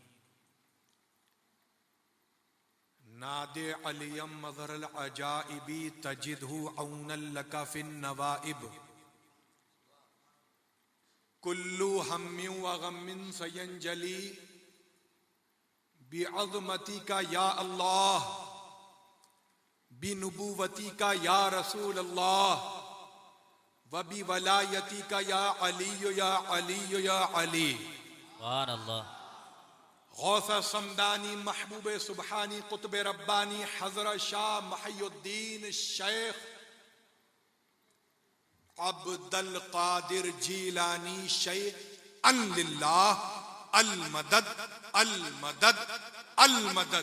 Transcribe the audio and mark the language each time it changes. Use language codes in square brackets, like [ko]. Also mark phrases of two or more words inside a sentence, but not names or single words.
[ar] ناد عليا مظهر العجائب تجده عونا لك في النوائب. كل هم وغم سينجلي بعظمتك يا الله بنبوتك يا رسول الله وبولايتك يا علي يا علي يا علي या अली या अली। سبحان الله. غوث صمداني محبوب سبحاني قطب رباني حضرت شاه محي الدين شيخ عبد القادر جيلاني شيئا لله المدد المدد المدد अल मदद अल मदद।